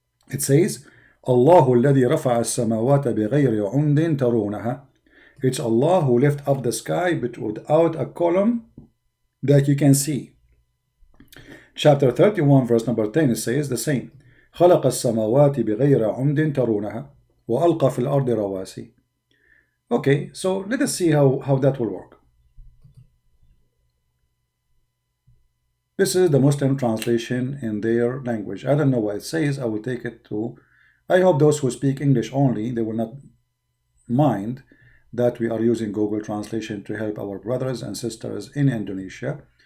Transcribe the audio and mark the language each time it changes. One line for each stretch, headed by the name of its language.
English: It says,
Arabic: الله الذي رفع السماوات بغير عمد ترونها.
English: It's Allah who lifted up the sky but without a column that you can see. Chapter 31, verse number 10, it says the same.
Arabic: خلق السماوات بغير عمد ترونها وألقى في الأرض رواسي.
English: Okay, so let us see how that will work. This is the Muslim translation in their language. I don't know what it says. I will take it to... I hope those who speak English only, they will not mind that we are using Google Translation to help our brothers and sisters in Indonesia.